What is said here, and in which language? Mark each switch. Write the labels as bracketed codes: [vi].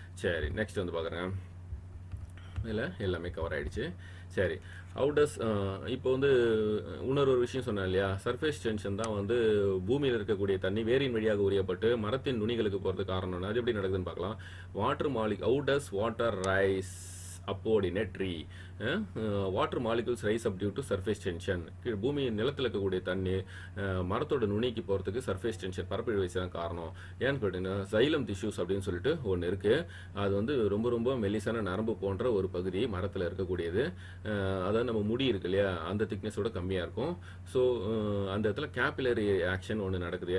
[ta] சரி, நெக்ஸ்ட் வந்து பார்க்குறேன். இதில் எல்லாமே கவர் ஆகிடுச்சு. சரி, அவுடஸ் இப்போ வந்து இன்னொரு விஷயம் சொன்னேன் இல்லையா, சர்ஃபேஸ் டென்ஷன் தான் வந்து பூமியில் இருக்கக்கூடிய தண்ணி வேரின் வழியாக உரியப்பட்டு மரத்தின் நுனிகளுக்கு போகிறது காரணம்னா அது எப்படி நடக்குதுன்னு பார்க்கலாம். [en] Water அவுடஸ் water rice upward in a tree. Water molecules rise up due to surface tension. [ta] பூமி நிலத்தில் இருக்கக்கூடிய தண்ணி மரத்தோட நுனிக்கு போகிறதுக்கு சர்ஃபேஸ் டென்ஷன் பரப்பு இழுவிசை தான் காரணம். ஏன்னு கேட்டிங்கன்னா சைலம் டிஷ்யூஸ் அப்படின்னு சொல்லிட்டு ஒன்று இருக்குது. அது வந்து ரொம்ப ரொம்ப மெல்லிசான நரம்பு போன்ற ஒரு பகுதி மரத்தில் இருக்கக்கூடியது. அதாவது நம்ம முடி இருக்கு இல்லையா, அந்த திக்னஸோட கம்மியாக இருக்கும். ஸோ அந்த இடத்துல கேபிலரி ஆக்ஷன் ஒன்று நடக்குது.